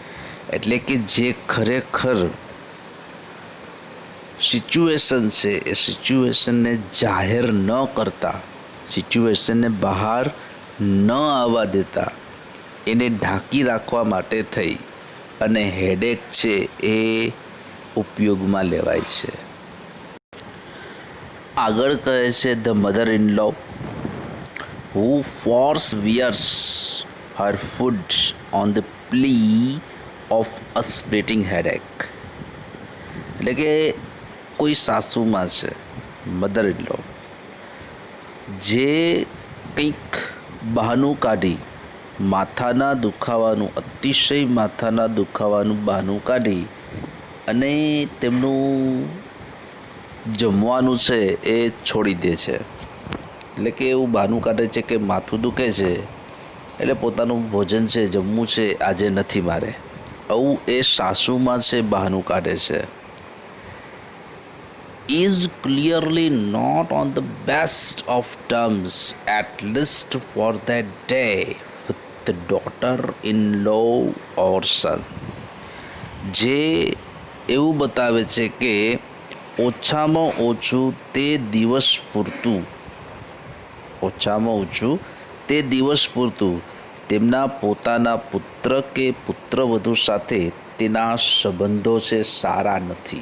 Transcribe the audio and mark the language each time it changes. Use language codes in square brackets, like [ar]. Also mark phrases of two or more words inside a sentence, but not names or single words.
[gu] એટલે કે જે ખરેખર સિચ્યુએશન છે એ સિચ્યુએશનને જાહેર ન કરતા, સિચ્યુએશનને બહાર ન આવવા દેતા, એને ઢાંકી રાખવા માટે થઈ અને હેડેક છે એ ઉપયોગમાં લેવાય છે. આગળ કહે છે [en] the mother in law who force her food on the plea of a splitting headache. [gu] એટલે કે કોઈ સાસુમાં છે, [en] mother in law, [gu] જે કંઈક બહાનું કાઢી માથાના દુખાવાનું, અતિશય માથાના દુખાવાનું બહાનું કાઢી અને તેમનું જમવાનું છે એ છોડી દે છે. એટલે કે એવું બહાનું કાઢે છે કે માથું દુખે છે એટલે પોતાનું ભોજન છે, જમવું છે આજે નથી મારે, આવું એ સાસુમાં છે બહાનું કાઢે છે. [en] is clearly not on the best of terms, at least for that day, with the daughter-in-law or son. [gu] જે એવું બતાવે છે કે ઓછામાં ઓછું તે દિવસ પૂરતું તેમના પોતાના પુત્ર કે પુત્રવધુ સાથે તેના સંબંધો છે સારા નથી.